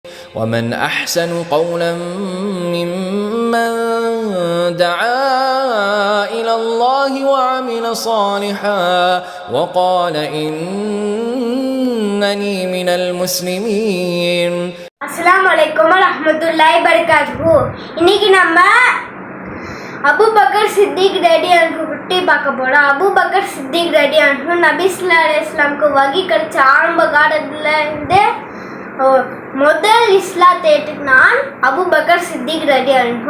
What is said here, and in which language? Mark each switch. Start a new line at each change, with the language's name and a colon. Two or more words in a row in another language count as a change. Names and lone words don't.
Arabic: ومن أحسن قولا ممن دعا إلى الله وعمل صالحا وقال إنني من المسلمين. السلام عليكم ورحمة الله وبركاته.
Tamil: இன்னைக்கு நம்ம அபூபக்கர் சித்திக் ரலியல்லாஹு பற்றி பார்க்க போறோம். அபூபக்கர் சித்திக் ரலியல்லாஹு நபி
Arabic: صلى الله عليه وسلم
Tamil: வகி கிடைச்ச ஆரம்ப காலத்துல இருந்து முதல் இஸ்லாத்தை ஏற்றுக்கினான் அபூபக்கர் சித்திக் ரலியல்லாஹு.